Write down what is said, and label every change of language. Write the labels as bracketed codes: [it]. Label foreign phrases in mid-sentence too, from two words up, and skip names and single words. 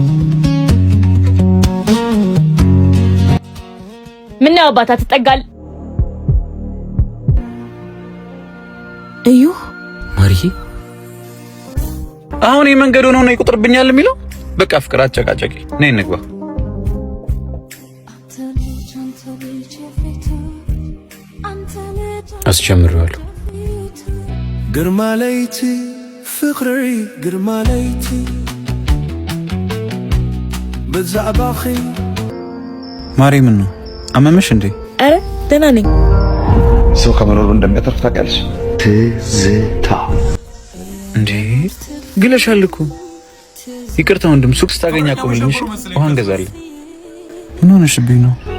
[am] ምን ነው አባት አትጠጋል? እዩ ማሪዬ አሁን የመንገድ ሆኖ ነው ይቆጥርብኛል የሚለው። በቃ ፍቅር አጨቃጨቂ ነይ እንግባ። አስጀምረዋለሁ። [ti] ግርማ ለይቲ ፍቅሪ ግርማ ለይቲ በዛዕባኺ [am] ማሪ ምን ነው አመመሽ እንዴ? አረ ደህና ነኝ። ሰው ከመኖሩ እንደሚያተርፍ ታውቂያለሽ? ትዝታ እንዴ ግለሻል እኮ። ይቅርታ ወንድም፣ ሱቅ ስታገኝ አቆምልኝ። ውሃ እንገዛለን። ምን ሆነሽብኝ ነው?